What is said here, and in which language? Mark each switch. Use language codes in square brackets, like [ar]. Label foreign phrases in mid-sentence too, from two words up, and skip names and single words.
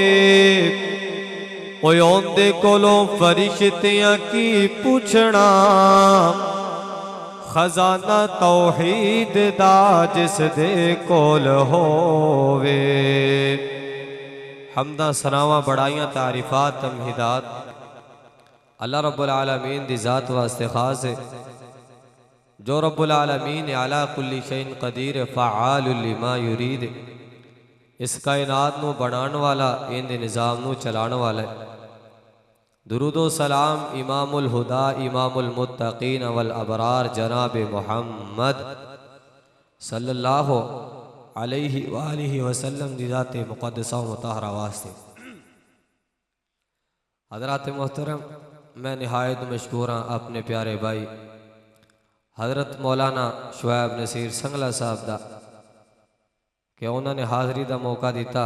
[pa] اوئے اوندے کولوں فرشتیاں کی پچھنا خزانہ توحید دا جس دے کول ہووے. حمد ثناواں وڈیائیاں تعریفات تمہیدات اللہ [ar] رب العالمين [pa] دی ذات واسطے خاص ہے جو [ar] رب العالمين على كل شيء قدير فعال لما يريد [pa] اس کائنات نوں بنانے والا ایہدے نظام نوں چلانے والا ہے. درود و سلام [ar] إمام الهدى إمام المتقين والأبرار [pa] جناب محمد [ar] صلى الله عليه وآله وسلم [pa] دی ذات مقدسہ مطہرہ واسطے. حضرات محترم، میں نہایت مشکور ہاں اپنے پیارے بھائی حضرت مولانا شعیب نصیر سانگلہ صاحب دا کہ انہاں نے حاضری دا موقع دتا.